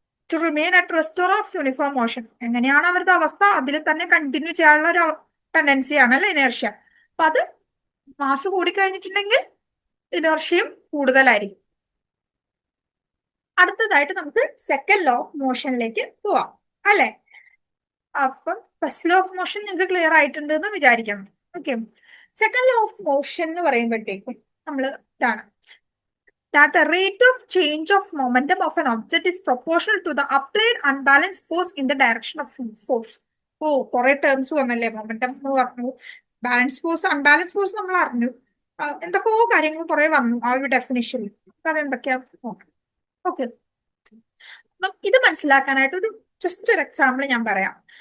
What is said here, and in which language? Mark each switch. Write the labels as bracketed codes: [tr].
[en] To remain at rest or of uniform motion. [ml] എങ്ങനെയാണ് അവരുടെ അവസ്ഥ അതിൽ തന്നെ കണ്ടിന്യൂ ചെയ്യാനുള്ള ഒരു ടെൻഡൻസിയാണ് അല്ലെ ഇനേർഷ്യ. അപ്പൊ അത് മാസ് കൂടിക്കഴിഞ്ഞിട്ടുണ്ടെങ്കിൽ ഇനേർഷ്യയും കൂടുതലായിരിക്കും. അടുത്തതായിട്ട് നമുക്ക് സെക്കൻഡ് ലോ ഓഫ് മോഷനിലേക്ക് പോവാം അല്ലെ. അപ്പം ഫസ്റ്റ് ലോ ഓഫ് മോഷൻ നിങ്ങൾക്ക് ക്ലിയർ ആയിട്ടുണ്ട് എന്ന് വിചാരിക്കണം. Okay, second law of motion എന്ന് പറയുമ്പോഴത്തേക്കും നമ്മൾ ഇതാണ് [en] that the rate of change of momentum of an object is proportional to the applied unbalanced force in the direction of force. [ml] ഓ, കുറെ terms വന്നല്ലേ. മൊമെന്റം എന്ന് പറഞ്ഞു, ബാലൻസ് ഫോഴ്സ്, അൺബാലൻസ് ഫോഴ്സ് നമ്മൾ അറിഞ്ഞു, എന്തൊക്കെയോ കാര്യങ്ങൾ കുറെ വന്നു ആ ഒരു ഡെഫിനിഷനിൽ. അതെന്തൊക്കെയാ നോക്കാം. ഓക്കെ, അപ്പം ഇത് മനസ്സിലാക്കാനായിട്ട് ഒരു ജസ്റ്റ് ഒരു എക്സാമ്പിൾ ഞാൻ പറയാം.